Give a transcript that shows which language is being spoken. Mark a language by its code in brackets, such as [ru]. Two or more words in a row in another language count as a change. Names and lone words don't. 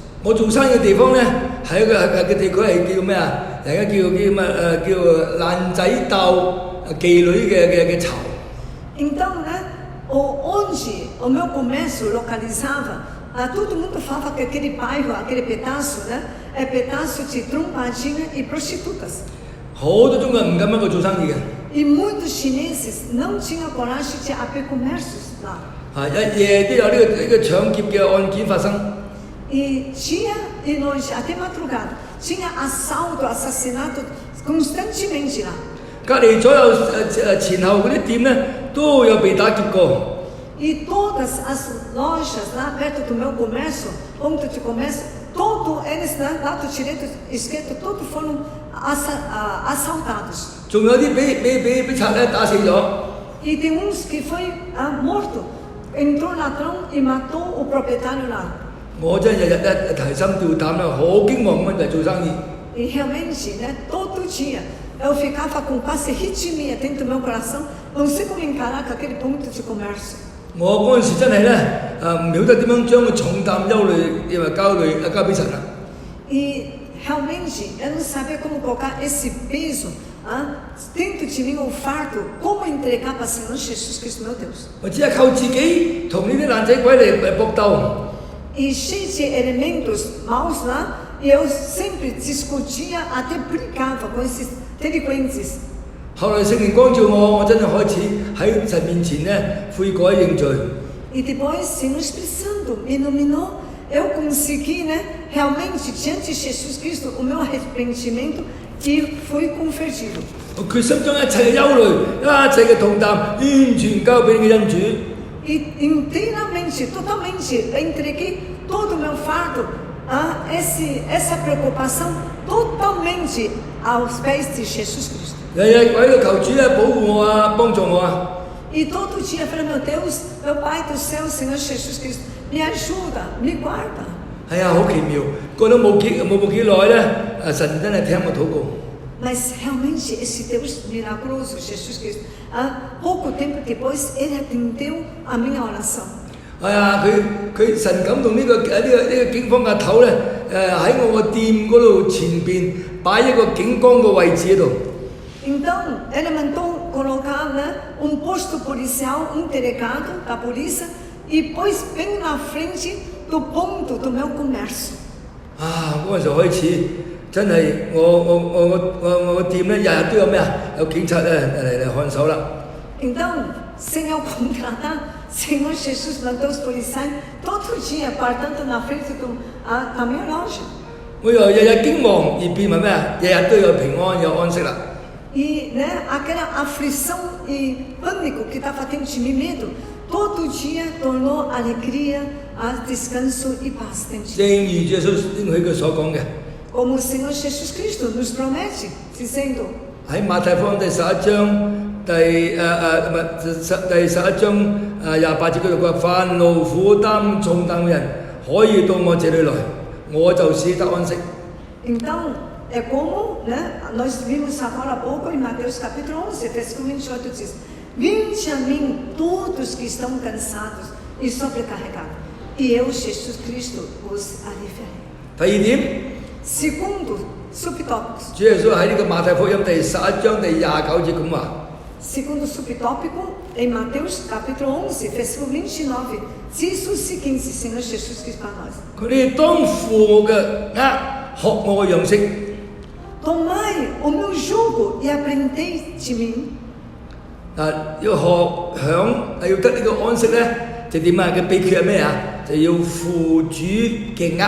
[yue] 我做生意嘅地方咧，係一個地區係叫咩啊？大家叫爛仔鬥妓女嘅巢。 [pt] Então, né? Onde o meu comércio localizava, todo mundo falava que aquele bairro, aquele pedaço, né? É pedaço de trompadinha e prostitutas. [yue] 好多中國人唔敢喺度做生意嘅。 [pt] E muitos chineses não tinham coragem de abrir comércios lá. [yue] 一夜都有呢個搶劫嘅案件發生。 [pt] E dia e noite, até madrugada, tinha assalto, assassinato constantemente lá. [yue] 隔離左右前後嗰啲店咧都有被打劫過。 [pt] E todas as lojas lá perto do meu comércio, ponto de comércio, todos eles, né, lado direito e esquerdo, todos foram assaltados. [yue] 仲有啲俾賊咧打死咗。 [pt] E tem uns que foi morto, entrou ladrão e matou o proprietário lá. [yue] 我真係日日提心吊膽啦，好驚惶咁嚟做生意。 [pt] E realmente, né, todo dia eu ficava com quase arritmia dentro do meu coração, não sei como encarar aquele ponto de comércio. [yue] 我嗰陣時真係咧唔曉得點樣將個重擔憂慮因為交俾神啦。 [pt] E realmente eu não sabia como colocar esse peso dentro de mim, o fardo, como entregar para o Senhor Jesus Cristo, meu Deus. [yue] 我只係靠自己同呢啲爛仔鬼嚟搏鬥。 [pt] E cheio de elementos maus lá, e eu sempre discutia, até brigava com esses delinquentes. [yue] 後來聖靈光照我，我真係開始喺神面前咧悔改認罪。 [pt] E depois, Senhor Espírito Santo me iluminou, eu consegui, né, realmente, diante de Jesus Cristo, o meu arrependimento e fui convertido. [yue] 我決心將一切嘅憂慮、一切嘅重擔完全交俾你嘅恩主。 [pt] E inteiramente, totalmente, eu entreguei todo o meu fardo, essa preocupação, totalmente aos pés de Jesus Cristo. [yue] 日日喺度求主咧保護我啊，幫助我啊。 [pt] E todo dia eu falei, meu Deus, meu Pai do céu, Senhor Jesus Cristo, me ajuda, me guarda. [yue] 係啊，好奇妙，過咗冇幾耐咧，神真係聽我禱告。 [pt] Mas realmente esse Deus milagroso, Jesus Cristo, pouco tempo depois, Ele atendeu a minha oração. [yue] 係啊，佢神感動呢個警方嘅頭咧，喺我個店嗰度前邊擺一個警崗嘅位置喺度。 [pt] Então, Ele mandou colocar, né, posto policial, delegado da polícia, e pôs bem na frente do ponto do meu comércio. [yue] 嗰陣時開始，真係我店咧日日都有咩啊？有警察咧嚟看守啦。 [pt] Então, sem eu contratar, Senhor Jesus mandou os policiais todo dia guardando na frente da minha loja. [yue] 我由日日驚惶而變為咩啊？日日都有平安有安息啦。 [pt] E, né, aquela aflição e pânico que estava dentro de mim, medo, todo dia tornou alegria, descanso e paz dentro de [yue] 正 [pt] mim. [yue] 如耶穌應許佢所講嘅， [pt] Como o Senhor Jesus Cristo nos promete, dizendo, [yue] 喺馬太福音第11章第11章28節嗰度佢話：凡勞苦擔重擔嘅人，可以到我這裏來，我就使得安息。 [pt] Então, é como, né, nós vimos agora há pouco em Mateus capítulo 11, versículo 28, diz: Vinde a mim todos que estão cansados e sobrecarregados, e eu, Jesus Cristo, os aliviarei. [yue] 第二點， [pt] Segundo, subtópicos. [yue] 主耶穌喺呢個馬太福音第11章第29節咁話。 [pt] Segundo subtópico, em Mateus capítulo 11, versículo 29, diz o seguinte, Senhor Jesus Cristo para nós. [yue] 佢哋當負我嘅軛，學我嘅樣式。 [pt] Tomai o meu jugo e aprendei de mim. [yue] 要學享要得呢個安息咧，就點啊？嘅秘訣係咩啊？就要負主嘅軛。